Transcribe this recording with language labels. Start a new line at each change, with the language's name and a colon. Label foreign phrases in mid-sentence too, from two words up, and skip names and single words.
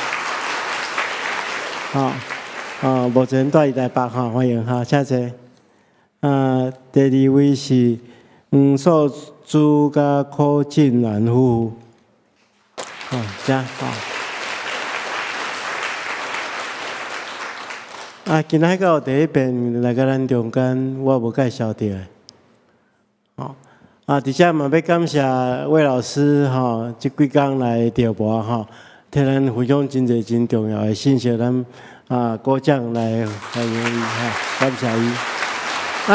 Min Nan Chinese: 好，目前住伫台北哈，欢迎哈，谢谢。第二位是素珠甲柯俊兰夫妇。这今仔个第一遍来到咱中间，我无介绍到的。伫遮嘛要感谢魏老师即几工来调播替咱分享真侪真重要的信息，咱鼓掌来欢迎伊感谢伊。